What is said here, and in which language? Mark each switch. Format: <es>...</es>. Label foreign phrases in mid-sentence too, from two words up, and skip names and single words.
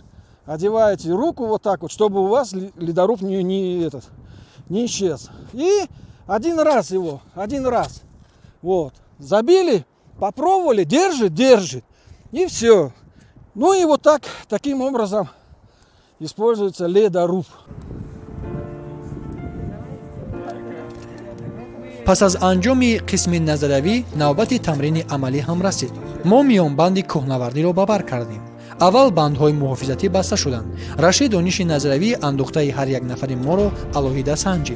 <ru>Одеваете руку вот так вот, чтобы у вас ледоруб не исчез. И один раз. Вот. Забили. Попробовали, держит, и все. И вот таким образом используется ледоруб.</ru> <tg>пас аз анҷоми қисми назаравӣ навбати тамрини амалӣ ҳам расид. мо миёнбанди кӯҳнавардиро ба бар кардем. аввал бандҳои муҳофизатӣ баста шуданд. Рашид дониши назаравӣ андӯхтаи ҳар як нафари моро алоҳида санҷид.</tg>